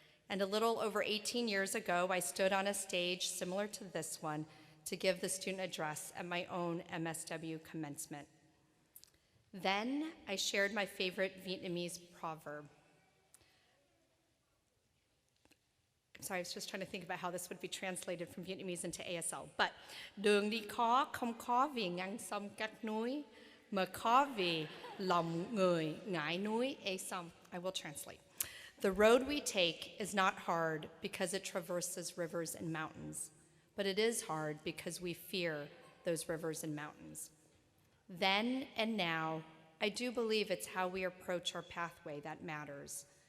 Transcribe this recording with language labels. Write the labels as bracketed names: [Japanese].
[English] And a little over 18 years ago, I stood on a stage similar to this one to give the student address at my own Msw Commencement. Then I shared my favorite Vietnamese proverb. I'm sorry, I was just trying to think about how this would be translated from Vietnamese into ASL. [Vietnamese] But đường đi khó không khó vì ngang sông cách núi, mà khó vì lòng người ngại núi ê sông. [English] I will translate. The road we take is not hard because it traverses rivers and mountains, but it is hard because we fear those rivers and mountains. Then and now, I do believe it's how we approach our pathway that matters.